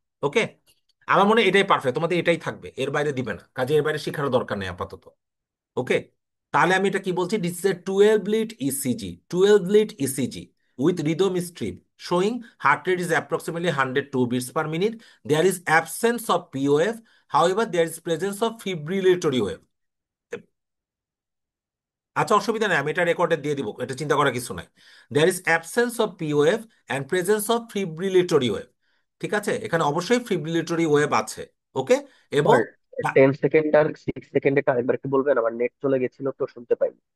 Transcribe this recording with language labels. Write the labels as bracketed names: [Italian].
[Bangla] ওকে, আমার মনে হয় এটাই পারফেক্ট, তোমাদের এটাই থাকবে, এর বাইরে দিবে না, কাজে এর বাইরে শেখার দরকার নেই আপাতত। ওকে। তাহলে আমি এটা কি বলছি, [English] This is a 12 lead ECG, 12 lead ECG with rhythm strip showing heart rate is approximately 102 beats per minute. There is absence of POF. However, there is presence of fibrillatory wave. [Bangla] আচ্ছা, অসুবিধা নেই, আমি এটা রেকর্ডে দিয়ে দিব, এটা চিন্তা করার কিছু নাই। [English] There is absence of POF and presence of fibrillatory wave. [Bangla] ঠিক আছে, এখানে অবশ্যই ফিব্রিলেটরি ওয়েভ আছে। ওকে। এবং স্যার 10 সেকেন্ড আর 6 সেকেন্ডে আরেকবার একটু বলবেন, আমার নেট চলে গেছিল তো শুনতে পাইনি।